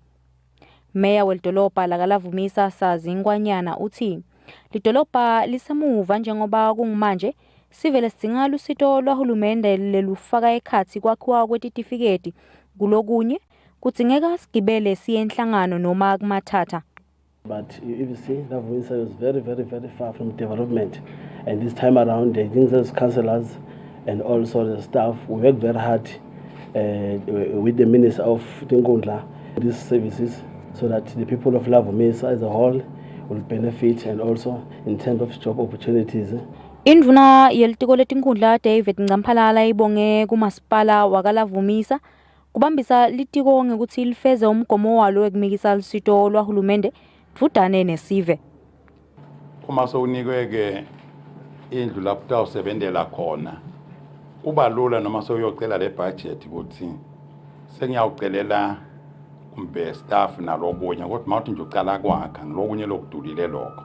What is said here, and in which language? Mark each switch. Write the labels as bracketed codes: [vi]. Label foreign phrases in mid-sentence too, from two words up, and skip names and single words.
[ss] Meya wedolobha lakalavumisa Sazingwanyana uthi lidolobha lisemuva njengoba kungumanje sivele sidinga lusito lwahulumende lelufaka ekhatsi kwakhiwa kwetitifiketi kulokunye kudzingeka sigibele siye enhlangano noma kumathatha. [en] But if you see, Lavumisa was very far from development, and this time around the Tindzaba councillors and also the staff work very hard with the Minister of Tindzaba these services so that the people of Lavumisa as a whole will benefit, and also in terms of job opportunities. [ss] Induna yelitiko letenkundla David Ncamphalala ibonge kumasipala wakalavumisa kubambisa litiko ngekuthi lifeze umgomo walo wekumikisa lusito lwahulumende dvutane nesive. Uma sowunikweke indlu lapho utawusebentela khona kuba lula noma sowuyocela le budget ukuthi sengiyawucelela kumbe staff nalokunye kodwa mawuthi nje ucala kwakha ngilokunye lokudulile lokho.